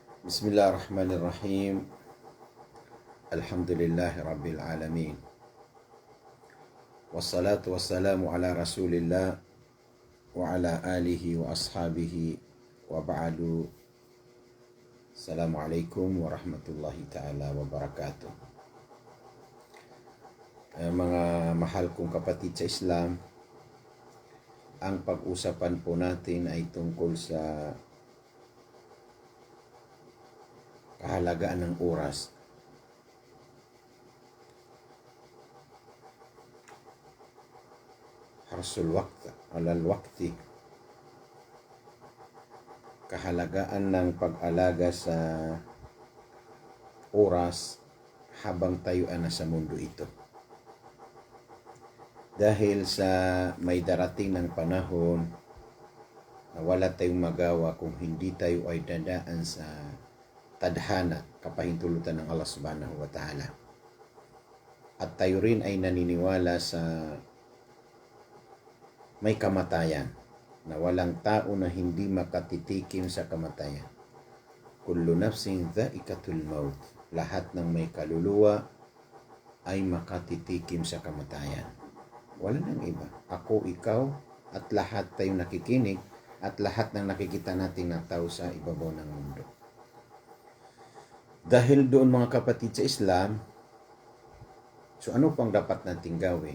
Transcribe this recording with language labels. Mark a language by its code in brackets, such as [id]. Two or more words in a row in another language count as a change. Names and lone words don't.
[ar] بسم الله الرحمن الرحيم. الحمد لله رب العالمين. والصلاة والسلام على رسول الله وعلى آله وأصحابه وبعد. السلام عليكم ورحمة الله تعالى وبركاته. [tl] Mga mahal kong kapatid sa Islam, ang pag-usapan po natin ay tungkol sa kahalagaan ng oras. [ar] حرص الوقت على الوقت. [tl] Kahalagaan ng pag-alaga sa oras habang tayo ay nasa mundo ito. Dahil sa may darating ng panahon na wala tayong magawa kung hindi tayo ay dadaan sa tadhana, kapahintulutan ng Allah [ar] سبحانه وتعالى. [tl] At tayo rin ay naniniwala sa may kamatayan, na walang tao na hindi makatitikim sa kamatayan. [ar] كل نفس ذائقة الموت. [tl] Lahat ng may kaluluwa ay makatitikim sa kamatayan. Wala nang iba. Ako, ikaw, at lahat tayo nakikinig, at lahat ng nakikita natin na tao sa ibabaw ng mundo. Dahil doon mga kapatid sa Islam, so ano pang dapat natin gawin?